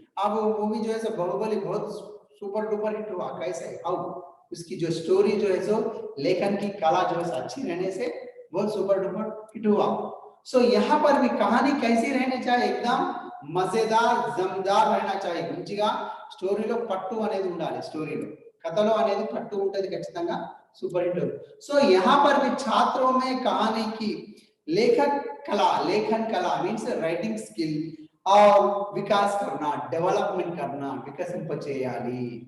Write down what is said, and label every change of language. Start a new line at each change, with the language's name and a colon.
Hindi: अब मूवी जो है सो बाहुबली बहुत सुपर डुपर हिट हुआ, कैसे? हाउ उसकी जो स्टोरी जो है सो लेखन की कला जो है अच्छी रहने से बहुत सुपर डुपर हिट हुआ। सो यहाँ पर भी कहानी कैसी रहनी चाहिए? एकदम मजेदार, जमदार रहना चाहिए।
Telugu: మంచిగా స్టోరీలో పట్టు అనేది ఉండాలి, స్టోరీలో కథలో అనేది పట్టు ఉంటది ఖచ్చితంగా, సూపర్ హిట్।
Hindi: సో यहाँ पर भी छात्रों में कहानी की लेखन कला मीन्स राइटिंग स्किल और विकास करना, डेवलपमेंट करना, विकसिंపచేయాలి।